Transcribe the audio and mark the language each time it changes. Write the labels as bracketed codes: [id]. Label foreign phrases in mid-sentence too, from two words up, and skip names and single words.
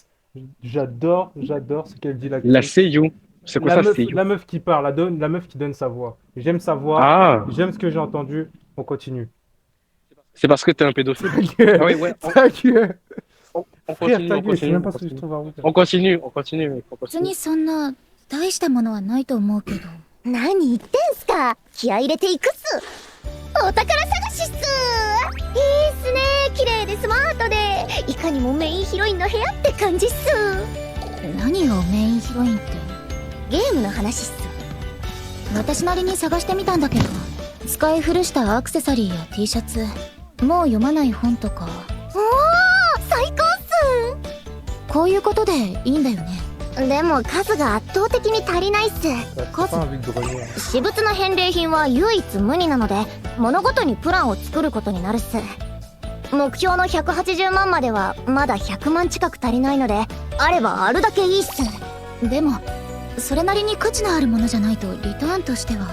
[fr] J'adore ce qu'elle dit, l'actrice. La seiyuu. C'est quoi ça, seiyuu? La meuf qui parle, la meuf qui donne sa voix. J'aime sa voix, Ah, j'aime ce que j'ai entendu. On continue. c'est parce que t'es un pédophile. Ta gueule, Ah oui, ouais. ta gueule. On Frère, continue, ta on gueule, je sais continue. même pas ce que je trouve à vous. On continue, mec, on [ja] 別 [fr] continue. [ja] にそんな大したものはないと思うけど。何言ってんすか。気合い入れていくっす。お宝探しっす。いいっすね。綺麗でスマートでいかにもメインヒロインの部屋って感じっす。何よメインヒロインって。ゲームの話っす。私なりに探してみたんだけど、使い古したアクセサリーや T シャツ、もう読まない本とか。おお、最高っす。こういうことでいいんだよね。でも数が圧倒的に足りないっす。 [fr] T'as pas envie de grogner. [ja] 私物の返礼品は唯一無二なので、物ごとにプランを作ることになるっす。目標の180万まではまだ100万近く足りないので、あればあるだけいいっす。でもそれなりに価値のあるものじゃないとリターンとしては。